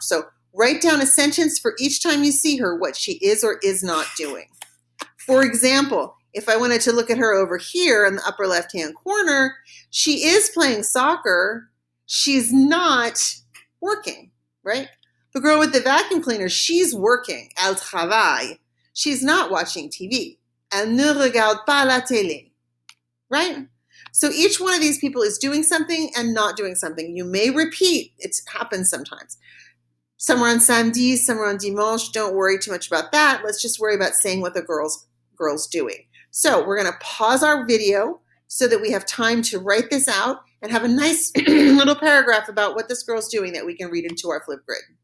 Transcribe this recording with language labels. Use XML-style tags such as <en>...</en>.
<en>So write down a sentence for each time you see her, what she is or is not doing. For example, if I wanted to look at her over here in the upper left-hand corner, she is playing soccer. She's not working, right? The girl with the vacuum cleaner, she's working.</en> <fr>Elle travaille.</fr> <en>She's not watching TV.</en> <fr>Elle ne regarde pas la télé,</fr> <en>right? So each one of these people is doing something and not doing something. You may repeat. It happens sometimes. Some are on samedi, some are on dimanche. Don't worry too much about that. Let's just worry about saying what the girl's doing. So we're going to pause our video so that we have time to write this out and have a nice little paragraph about what this girl's doing that we can read into our flip grid.</en>